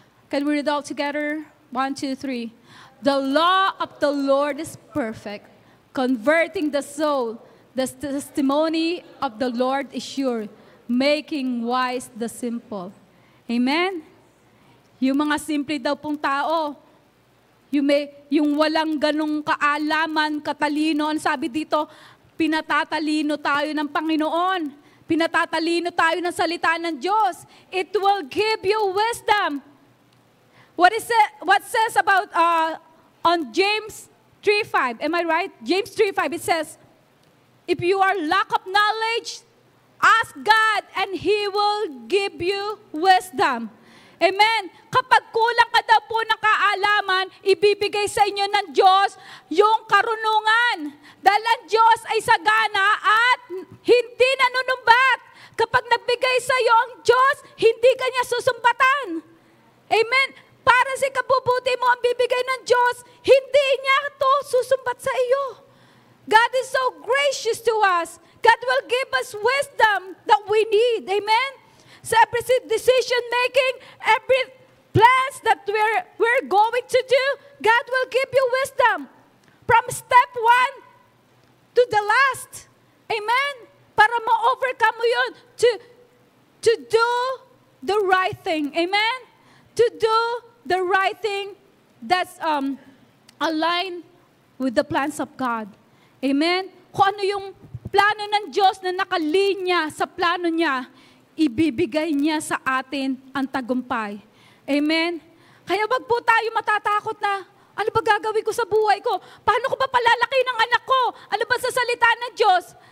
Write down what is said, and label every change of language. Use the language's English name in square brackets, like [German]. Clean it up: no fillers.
[English] Can we read all together? 1, 2, 3. The law of the Lord is perfect, converting the soul. The testimony of the Lord is sure, making wise the simple. Amen? [Filipino] Yung mga simple daw pong tao, yung walang ganong kaalaman, katalino, ang sabi dito, pinatatalino tayo ng Panginoon. Pinatatalino tayo ng salita ng Diyos. [English] It will give you wisdom. What says about on James 3:5? Am I right? James 3:5, it says, if you are lack of knowledge, ask God and He will give you wisdom. Amen. [Filipino] Kapag kulang ka daw po ng kaalaman, ibibigay sa inyo ng Diyos yung karunungan. Dahil ang Diyos ay sagana at hindi nanunumbat. Kapag nagbigay sa iyo ang Diyos, hindi ka niya susumbatan. Amen. Para sa kabubuti mo ang bibigay ng Diyos, hindi niya ito susumbat sa iyo. [English] God is so gracious to us. God will give us wisdom that we need. Amen. So every decision making, every plans that we're going to do, God will give you wisdom. From step 1 to the last. Amen. [Filipino] Para ma-overcome mo yun. [English] To do the right thing. Amen. To do the right thing that's aligned with the plans of God. Amen. [Filipino] Kung ano yung plano ng Diyos na nakalinya sa plano niya, ibibigay niya sa atin ang tagumpay. Amen? Kaya wag po tayo matatakot na, ano ba gagawin ko sa buhay ko? Paano ko ba palalaki ng anak ko? Ano ba sa salita ng Diyos?